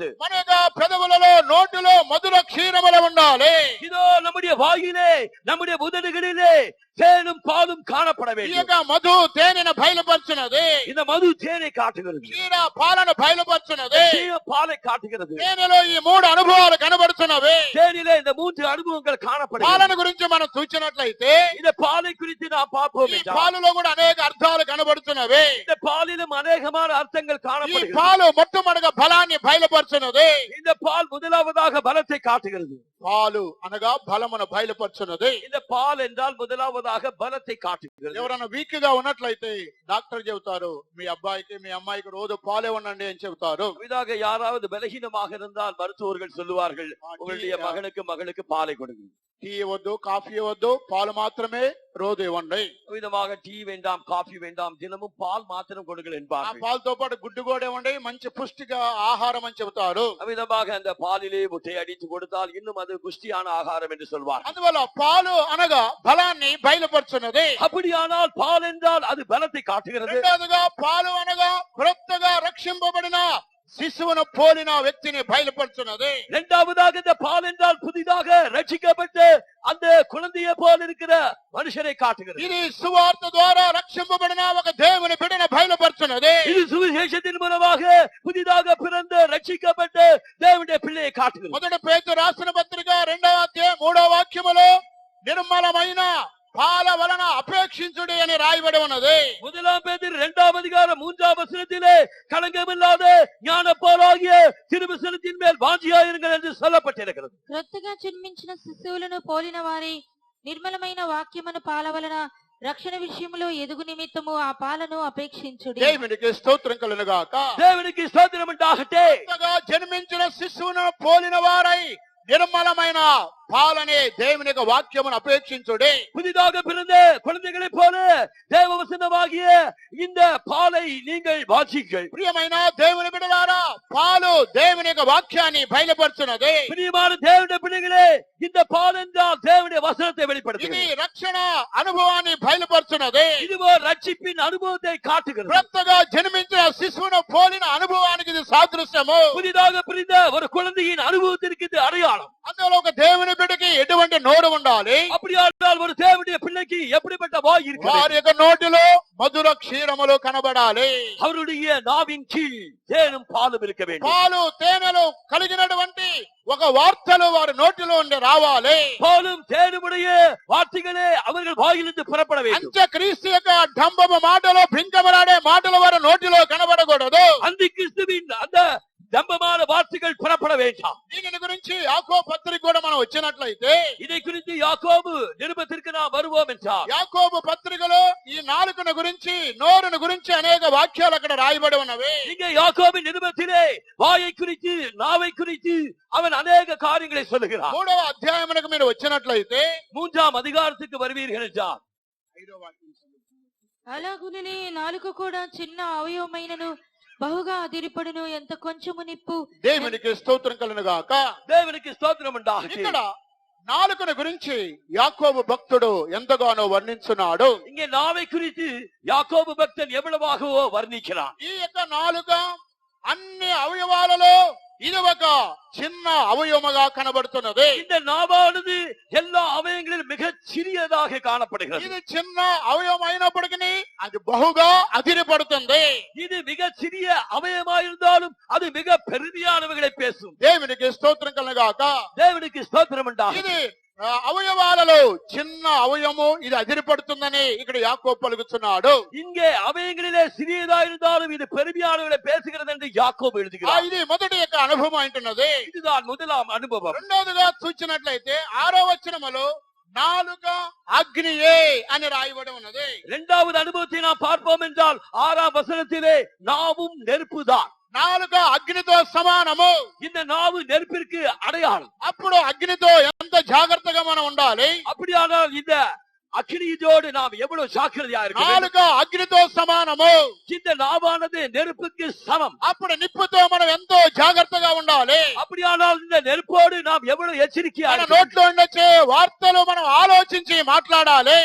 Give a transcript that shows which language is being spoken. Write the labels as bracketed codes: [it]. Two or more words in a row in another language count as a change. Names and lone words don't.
[te] మన యొక్క పెదవులలో నోటిలో మధుర క్షీరములు ఉండాలి. [ta] இதோ நம்முடைய வாயிலே நம்முடைய உதடுகளிலே தேனும் பாலும் காணப்பட [te] ఈ [ta] வேண்டும். [te] యొక్క మధు తేనెను బయలుపరుచున్నది. [ta] இந்த மது தேனை காட்டுகிறது. [te] క్షీర పాలను బయలుపరుచున్నది. [ta] சீய பாலை காட்டுகிறது. [te] తేనెలో ఈ 3 అనుభవాలు కనబడుతున్నవి. [ta] தேனிலே இந்த 3 அனுபவங்கள் காணப்படுகிறது. [te] పాలను గురించి మనం చూసినట్లయితే [ta] இந்த பாலை குறித்து நாம் பார்ப்போம் [te] ఈ [ta] என்றால் [te] పాలులో కూడా అనేక అర్థాలు కనబడుతున్నవి. [ta] இந்த பாலிலும் அநேகமான அர்த்தங்கள் [te] ఈ [ta] காணப்படுகிறது. [te] పాలు మొట్టమొదటిగా బలాన్ని బయలుపరుచున్నది. [ta] இந்த பால் முதலாவதாக பலத்தை காட்டுகிறது. [te] పాలు అనగా బలమును బయలుపరుచున్నది. [ta] இந்த பால் என்றால் முதலாவதாக பலத்தை காட்டுகிறது. [te] ఎవరైనా వీక్ గా ఉన్నట్లయితే డాక్టర్ చెబుతారు మీ అబ్బాయికి మీ అమ్మాయికి రోజు పాలే ఉండండి అని చెబుతారు. [ta] இதாக யாராவது பலகீனமாக இருந்தால் மருத்துவர்கள் சொல்லுவார்கள் உங்களுடைய மகனுக்கு மகளுக்கு பாலை கொடுங்க. [te] టీ ఇవ్వద్దు, కాఫీ ఇవ్వద్దు, పాలు మాత్రమే రోజు ఇవ్వండి. [ta] விதமாக டீ வேண்டாம், காஃபி வேண்டாம், தினமும் பால் மாத்திரம் கொடுங்கள் [te] ఆ [ta] என்பார்கள். [te] పాలతో పాటు గుడ్డు కూడా ఇవ్వండి, మంచి పుష్టిక ఆహారం అని చెబుతారు. [ta] விதமாக அந்த பாலிலே முட்டை அடித்து கொடுத்தால் இன்னும் அது புஷ்டியான ஆகாரம் என்று சொல்வார். [te] అందువల్ల పాలు అనగా బలాన్ని బయలుపరుచున్నది. [ta] அப்படியானால் பால் என்றால் அது பலத்தை காட்டுகிறது. [te] రెండవదిగా పాలు అనగా క్రొత్తగా రక్షింపబడిన శిశువును పోలిన వ్యక్తిని బయలుపరుచున్నది. [ta] இரண்டாவதாக இந்த பால் என்றால் புதிதாக ரட்சிக்கப்பட்டு அந்த குழந்தையை போல இருக்கிற மனுஷரை காட்டுகிறது. [te] ఇది సువార్త ద్వారా రక్షింపబడిన ఒక దేవుని బిడ్డను బయలుపరుచున్నది. [ta] இது சுவிசேஷத்தின் மூலமாக புதிதாக பிறந்த ரட்சிக்கப்பட்ட தேவனுடைய பிள்ளையை காட்டுகிறது. [te] మొదటి పేతురు రాసిన పత్రిక 2వ అధ్యాయం 3వ వాక్యములో నిర్మలమైన పాల వలన అపేక్షించుడి అని రాయబడి ఉన్నది. [ta] முதலாம் பேதுரு 2ஆம் அதிகாரம் 3ஆம் வசனத்திலே கலங்கமில்லாத ஞானப்பாலாகிய திருவசனத்தின் மேல் வாஞ்சியாயிருங்கள் என்று சொல்லப்பட்டிருக்கிறது. [te] క్రొత్తగా జన్మించిన శిశువులను పోలిన వారి నిర్మలమైన వాక్యమును పాల వలన రక్షణ విషయంలో ఎదుగు నిమిత్తము ఆ పాలను అపేక్షించుడి. దేవునికి స్తోత్రం కలుగును గాక. [ta] தேவனுக்கு ஸ்தோத்திரம் உண்டாகட்ടെ. [te] కొత్తగా జన్మించిన శిశువును పోలిన వారై నిర్మలమైన పాలనే దేవుని యొక్క వాక్యమును అపేక్షించుడి. [ta] புதிதாக பிறந்த குழந்தைகளைப் போல தேவ வசனமாகிய இந்த பாலை நீங்கள் வாஞ்சிங்கள். [te] ప్రియమైన దేవుని బిడ్డలారా, పాలు దేవుని యొక్క వాక్యాన్ని బయలుపరుచున్నది. [ta] பிரியமான தேவனுடைய பிள்ளைகளே, இந்த பால் என்றால் தேவனுடைய வசனத்தை [te] ఇది [ta] வெளிப்படுத்துகிறது. [te] రక్షణ అనుభవాన్ని బయలుపరుచున్నది. [ta] இதுவோ ரட்சிப்பின் அனுபவத்தை காட்டுகிறது. [te] కొత్తగా జన్మించిన శిశువును పోలిన అనుభవానికి ఇది సాదృశ్యము. [ta] புதிதாக பிறந்த ஒரு குழந்தையின் அனுபவத்திற்கு இது அடையாளம். [te] అందులో ఒక దేవుని బిడ్డకి ఎటువంటి నోరు ఉండాలి? [ta] அப்படியானால் ஒரு தேவனுடைய பிள்ளைக்கு எப்படிப்பட்ட வாய் இருக்கிறது? [te] వారి యొక్క నోటిలో మధుర క్షీరములు కనబడాలి. [ta] அவருடைய நாவின் கீழ் தேனும் பாலும் இருக்க வேண்டும். [te] పాలు తేనెలు కలిగినటువంటి ఒక వార్తలు వారి నోటిలో ఉండి రావాలి. [ta] பாலும் தேனுமுடைய வார்த்தைகளே அவர்கள் வாயிலிருந்து புறப்பட வேண்டும். [te] అంత్యక్రీస్తు యొక్క డంబము మాటలు, భింకమలాడే మాటలు వారి నోటిలో కనబడకూడదు. [ta] அந்த கிறிஸ்துவின் அந்த தம்பமான வார்த்தைகள் புறப்பட வேண்டாம். [te] దీనిని గురించి యాకోబు పత్రిక కూడా మనం వచ్చినట్లయితే, [ta] இதை குறித்து யாக்கோபு நிருபத்திற்கு நாம் வருவோம் என்றார். [te] యాకోబు పత్రికలో ఈ నాలుకను గురించి, నోరును గురించి అనేక వాక్యాలు అక్కడ రాయబడి ఉన్నవి. [ta] இங்கே யாக்கோபின் நிருபத்திலே வாயை குறித்து, நாவை குறித்து அவன் அநேக காரியங்களை சொல்லுகிறான். [te] 3వ అధ్యాయమునకు మీరు వచ్చినట్లయితే [ta] 3ஆம் அதிகாரத்துக்கு வருவீர்கள் என்றார். [te] 5వ వాక్యం. అలాగుననే నాలుక కూడా చిన్న అవయవమైనను బహుగా అదిరిపడును, ఎంత కొంచెము నిప్పు. దేవునికి స్తోత్రం కలుగును గాక. [ta] தேவனுக்கு ஸ்தோத்திரம் உண்டாகட்டும். [te] ఇక్కడ నాలుకను గురించి యాకోబు భక్తుడు ఎంతగానో వర్ణించున్నాడు. [ta] இங்கே நாவை குறித்து யாக்கோபு பக்தன் எவ்வளவாகவோ வர்ணிக்கிறான். [te] ఈ యొక్క నాలుక అన్ని అవయవాలలో ఇది ఒక చిన్న అవయవముగా కనబడుతున్నది. [ta] இந்த நாவானது எல்லா அவயங்களிலும் மிக சிறியதாக காணப்படுகிறது. [te] ఇది చిన్న అవయవం అయినప్పటికీ అది బహుగా అదిరిపడుతుంది. [ta] இது மிக சிறிய அவயமாயிருந்தாலும் அது மிக பெருமையானவைகளை பேசும். [te] దేవునికి స్తోత్రం కలుగును గాక. [ta] தேவனுக்கு ஸ்தோத்திரம் உண்டாகட்டும். [te] ఇది అవయవాలలో చిన్న అవయవము, ఇది అదిరిపడుతుందని ఇక్కడ యాకోబు పలుకుతున్నాడు. [ta] இங்கே அவயங்களிலே சிறியதா இருந்தாலும் இது பெருமையானவைகளை பேசுகிறது என்று யாக்கோபு எழுதுகிறார். [te] ఇది మొదటి యొక్క అనుభవం అంటున్నది. [ta] இதுதான் முதலாம் அனுபவம். [te] రెండవదిగా చూచినట్లయితే 6వ వచనములో నాలుక అగ్నియే అని రాయబడి ఉన్నది. [ta] இரண்டாவது அனுபவத்தை நாம் பார்ப்போம் என்றால் 6ஆம் வசனத்திலே நாவும் நெருப்புதான். [te] నాలుక అగ్నితో సమానము. [ta] இந்த நாவு நெருப்பிற்கு அடையாளம். [te] అప్పుడు అగ్నితో ఎంత జాగ్రత్తగా మనం ఉండాలి? [ta] அப்படியானால் இந்த அக்கினியோடு நாம் எவ்வளவு ஜாக்கிரதையா இருக்க வேண்டும். [te] నాలుక అగ్నితో సమానము. [ta] இந்த நாவானது நெருப்புக்கு சமம். [te] అప్పుడు నిప్పుతో మనం ఎంతో జాగ్రత్తగా ఉండాలి. [ta] அப்படியானால் இந்த நெருப்போடு நாம் எவ்வளவு எச்சரிக்கையா [te] మన [ta] இருக்க வேண்டும். [te] నోట్లో ఉండొచ్చే వార్తలు మనం ఆలోచించి మాట్లాడాలి.